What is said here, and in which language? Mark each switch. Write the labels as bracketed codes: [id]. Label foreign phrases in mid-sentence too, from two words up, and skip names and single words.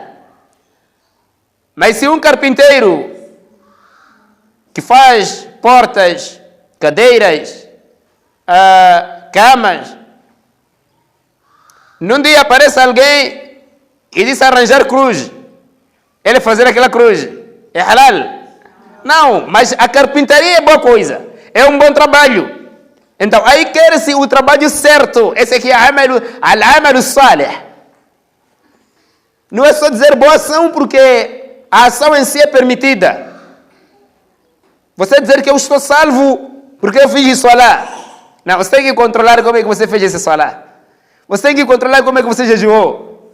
[pt] Mas se um carpinteiro que faz portas, cadeiras, camas, num dia aparece alguém e diz arranjar cruz, ele fazer aquela cruz, é halal? Não, mas a carpintaria é boa coisa, é um bom trabalho. Então aí quer-se o trabalho certo. Esse aqui é [ar] العمل الصالح. [pt] Não é só dizer boa ação porque a ação em si é permitida. Você dizer que eu estou salvo porque eu fiz isso lá. Não, você tem que controlar como é que você fez esse salah. Você tem que controlar como é que você jejuou.